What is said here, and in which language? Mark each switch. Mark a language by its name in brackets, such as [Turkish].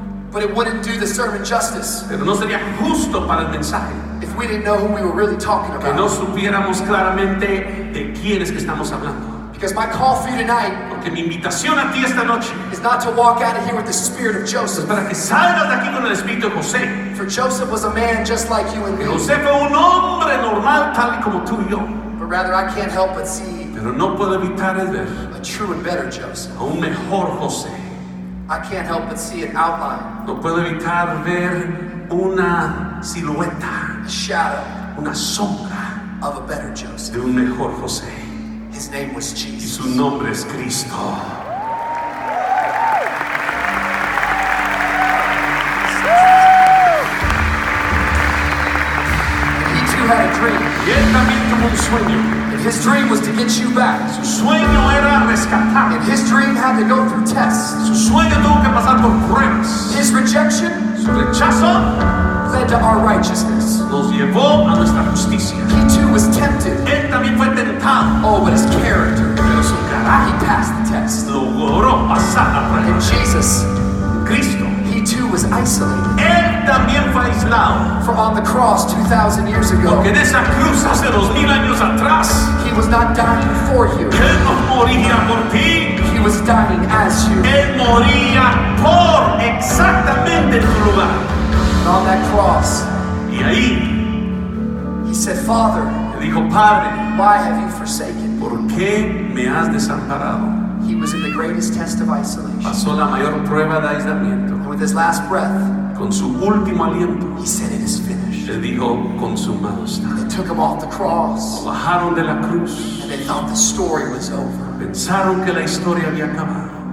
[English] but it wouldn't do the sermon justice [Spanish] pero no sería justo para el mensaje [English] if we didn't know who we were really talking [Spanish] que no [English] about. [Spanish] supiéramos claramente de quién es que estamos hablando. [English] Because my call for you tonight [Spanish] Porque mi invitación a ti esta noche [English] is not to walk out of here with the spirit of [Spanish] es [English] Joseph. [Spanish] para que salgas de aquí con el espíritu de José. [English] For Joseph was a man just like you and [Spanish] Que [English] me, [Spanish] José fue un hombre normal tal y como tú y yo. [English] but rather I can't help but see [Spanish] Pero no puedo evitar el ver [English] a true and better Joseph. [Spanish] a un mejor José. [English] I can't help but see an outline, [Spanish] No puedo evitar ver una silueta, [English] a shadow [Spanish] una sombra [English] of a better Joseph. [Spanish] de un mejor José. [English] His name was [Spanish] Y [English] Jesus. [Spanish] su nombre es Cristo. [English] He too had a dream, [Spanish] Y él también tuvo un sueño. [English] and his dream was to get you back. [Spanish] Su sueño era rescatar. [English] And his dream had to go through tests. [Spanish] Su sueño tuvo que pasar por pruebas. [English] His rejection [Spanish] Su rechazo [English] led to our righteousness. [Spanish] nos llevó a nuestra justicia. [English] He too was tempted. [Spanish] Él también fue tentado, [English] Oh, but his character, [Spanish] pero su [English] he [Spanish] carácter [English] passed the test. [Spanish] logró pasar la prueba. [English] And Jesus, [Spanish] Cristo, [English] he too was isolated. [Spanish] Él también fue aislado. [English] For on the cross 2,000 years ago, [Spanish] Porque en esa cruz hace 2000 años atrás, [English] he was not dying for you. [Spanish] Él no moría por ti. [English] He was dying as you. [Spanish] Él moría por exactamente en tu lugar. [English] And on that cross, [Spanish] Y ahí [English] he said, Father, [Spanish] le dijo, Padre, [English] why have you forsaken me? [Spanish] ¿por qué me has desamparado? [English] He was in the greatest test of isolation. [Spanish] Pasó la mayor prueba de aislamiento. [English] And with his last breath, [Spanish] Con su último aliento, [English] he said, it is finished. [Spanish] le dijo, consumado está. [English] They took him off the cross, [Spanish] Lo bajaron de la cruz. [English] and they thought the story was over. [Spanish] Pensaron que la historia había acabado.